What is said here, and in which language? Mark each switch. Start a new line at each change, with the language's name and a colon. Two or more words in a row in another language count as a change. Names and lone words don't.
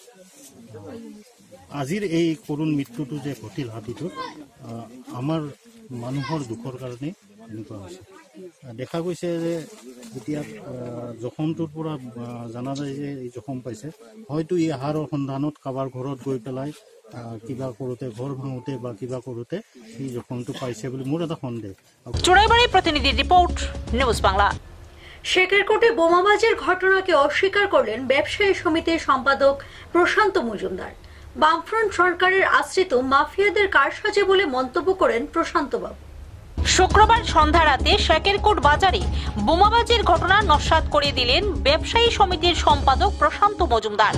Assamese: আজিৰ এই কৰুণ মৃত্যুটো যে ঘটিল হাতীটো, আমাৰ মানুহৰ দুখৰ কাৰণে এনেকুৱা হৈছে। দেখা গৈছে যে এতিয়া জখমটোৰ পৰা জনা যায় যে এই জখম পাইছে, হয়তো ই আহাৰৰ সন্ধানত কাৰোবাৰ ঘৰত গৈ পেলাই কিবা কৰোঁতে, ঘৰ ভাঙোতে বা কিবা কৰোঁতে এই জখমটো পাইছে বুলি মোৰ এটা সন্দেহ।
Bangla: চোরাইবাড়ি প্রতিনিধি রিপোর্ট, নিউজ বাংলা। শেখেরকোটে বোমাবাজির ঘটনাকে অস্বীকার করলেন ব্যবসায়ী সমিতির সম্পাদক প্রশান্ত মজুমদার। বামফ্রন্ট সরকারের আশ্রিত মাফিয়াদের কারসাজে বলে মন্তব্য করেন প্রশান্ত বাবু। শুক্রবার সন্ধ্যা রাতে শেখেরকোট বাজারে বোমাবাজির ঘটনা নস্যাৎ করে দিলেন ব্যবসায়ী সমিতির সম্পাদক প্রশান্ত মজুমদার।